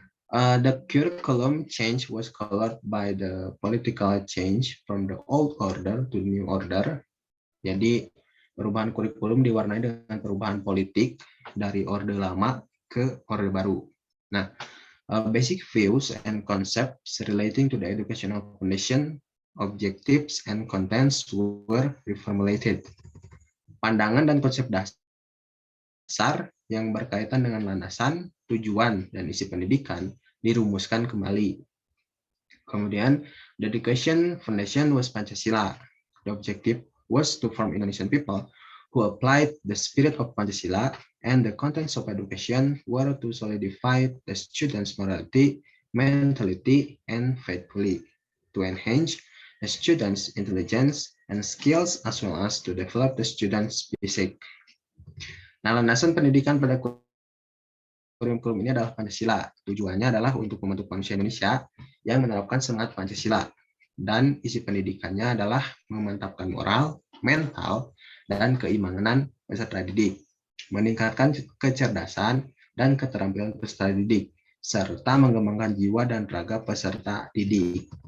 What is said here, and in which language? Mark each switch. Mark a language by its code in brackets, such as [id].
[en] The curriculum change was colored by the political change from the old order to new order. [id] Jadi perubahan kurikulum diwarnai dengan perubahan politik dari orde lama ke orde baru. [en] Nah, basic views and concepts relating to the educational foundation, objectives, and contents were reformulated. [id] Pandangan dan konsep dasar yang berkaitan dengan landasan, tujuan, dan isi pendidikan dirumuskan kembali. [en] Kemudian, the education foundation was Pancasila. The objective was to form Indonesian people who applied the spirit of Pancasila, and the contents of education were to solidify the students' morality, mentality, and faithfully, to enhance the students' intelligence and skills, as well as to develop the students' basic. [id] Nah, landasan pendidikan pada kurikulum ini adalah Pancasila. Tujuannya adalah untuk membentuk manusia Indonesia yang menerapkan semangat Pancasila. Dan isi pendidikannya adalah memantapkan moral, mental, dan keimanan peserta didik, meningkatkan kecerdasan dan keterampilan peserta didik, serta mengembangkan jiwa dan raga peserta didik.